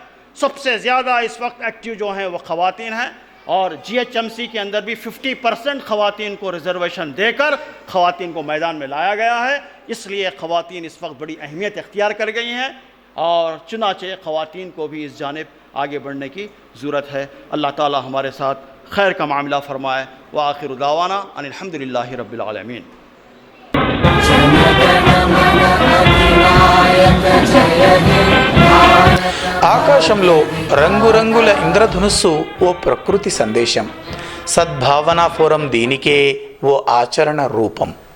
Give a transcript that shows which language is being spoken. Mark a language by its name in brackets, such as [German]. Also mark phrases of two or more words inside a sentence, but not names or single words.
[Urdu] سب سے زیادہ اس وقت ایکٹیو جو ہیں وہ خواتین ہیں، اور GHMC کے اندر بھی 50% خواتین کو ریزرویشن دے کر خواتین کو میدان میں لایا گیا ہے. اس لیے خواتین اس وقت بڑی اہمیت اختیار کر گئی ہیں، اور چنانچہ خواتین کو بھی اس جانب آگے بڑھنے کی ضرورت ہے. اللہ تعالی ہمارے ساتھ خیر کا معاملہ فرمائے. [Arabic] وآخر دعوانا ان الحمدللہ رب العالمین. [Telugu] ఆకాశంలో రంగురంగుల ఇంద్రధనుస్సు ఓ ప్రకృతి సందేశం. సద్భావన ఫోరం దీనికే ఓ ఆచరణ రూపం.